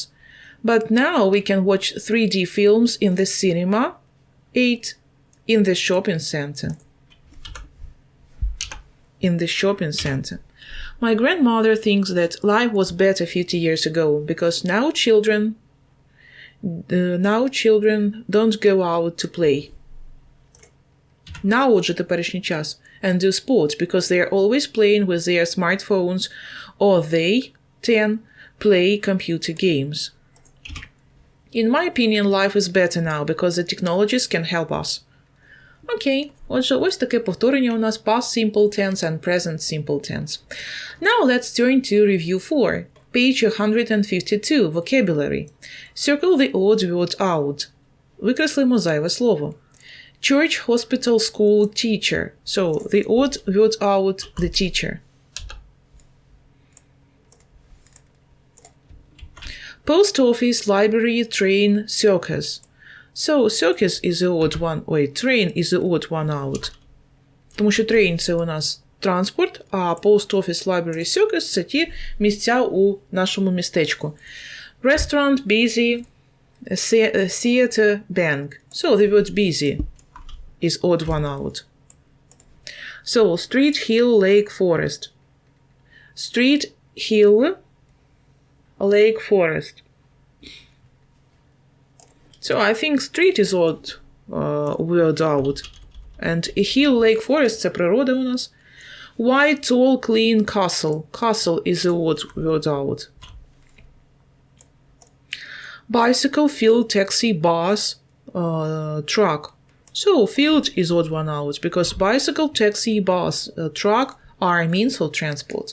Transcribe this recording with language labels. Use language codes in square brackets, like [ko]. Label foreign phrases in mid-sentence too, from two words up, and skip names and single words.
[en] But now we can watch 3D films in the cinema, 8 in the shopping center. My grandmother thinks that life was better 50 years ago because now children don't go out to play. Now, [uk] отже, теперішній час, [en] and do sports because they are always playing with their smartphones or they play computer games. In my opinion, life is better now because the technologies can help us. [uk] Окей, отже, ось таке повторення у нас [en] past simple tense and present simple tense. Now let's turn to review 4. Page 152, vocabulary. Circle the odd word out. [uk] Викреслимо зайве слово. [en] Church, hospital, school, teacher. So, the odd word out, the teacher. Post office, library, train, circus. So, circus is the odd one, train is the odd one out. [uk] Тому що train – це у нас транспорт, а [en] post office, library, circus – [uk] це ті місця у нашому містечку. [en] Restaurant, busy, theater, bank. So, the word busy is odd one out. So, street, hill, lake, forest. Street, hill, lake, forest. So, I think street is odd word out. And hill, lake, forest – [uk] це природа у нас. [en] White, tall, clean, castle. Castle is the odd word out. Bicycle, field, taxi, bus, truck. So, field is odd one out because bicycle, taxi, bus, truck are means of transport.